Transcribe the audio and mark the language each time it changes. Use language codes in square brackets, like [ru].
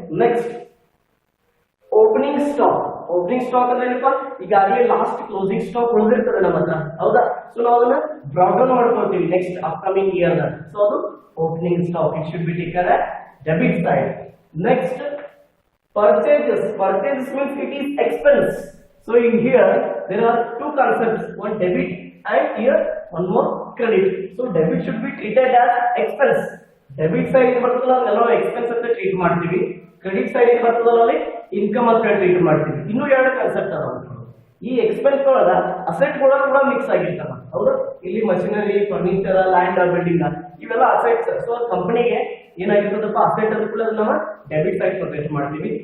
[kn] Next opening stock. Opening stock ಅಂದ್ರೆ ಏನಪ್ಪಾ, ಈಗಾಗಲೇ ಲಾಸ್ಟ್ ಕ್ಲೋಸಿಂಗ್ ಸ್ಟಾಕ್ ಉಳಿದಿರ್ತದೆ ನಮ್ಮ ಹತ್ರ, ಹೌದಾ? ಸೊ ನಾವು ಅದನ್ನ ಡ್ರಾಪ್ ಡೌನ್ ಮಾಡ್ಕೊಳ್ತೀವಿ ನೆಕ್ಸ್ಟ್ ಅಪ್ಕಮಿಂಗ್ ಇಯರ್. ಸೊ ಅದು opening stock, [en] It should be taken as debit side. Next purchases. Purchases means it is expense. So in here there are two concepts, one debit and here one more credit. So debit should be treated as expense. [kn] Debit side ಬರ್ತದಲ್ಲ ನಾವು expense ಅಂತ treat ಮಾಡ್ತೀವಿ, credit side ಏನ್ ಬರ್ತದಲ್ಲ ಅಲ್ಲಿ income ಅಂತ treat ಮಾಡ್ತೀವಿ. ಇನ್ನು ಎರಡು ಕಾನ್ಸೆಪ್ಟ್ ಅದಾವ. ಈ ಎಕ್ಸ್ಪೆನ್ಸ್ ಒಳಗ ಅಸೆಟ್ ಕೂಡ ಮಿಕ್ಸ್ ಆಗಿರ್ತಾವ, ಹೌದಾ? ಇಲ್ಲಿ ಮಷಿನರಿ, ಫರ್ನಿಚರ್, ಲ್ಯಾಂಡ್, ಬಿಲ್ಡಿಂಗ್ ಇವೆಲ್ಲ ಅಸೆಟ್ಸ್. ಸೊ ಕಂಪನಿಗೆ ಏನಾಗಿರ್ತದಪ್ಪ, ಅಸೆಟ್ ಅಂತ ಕೂಡ ನಾವು ಡೆಬಿಟ್ ಸೈಡ್ ಪ್ರೆಸೆಂಟ್ ಮಾಡ್ತೀವಿ.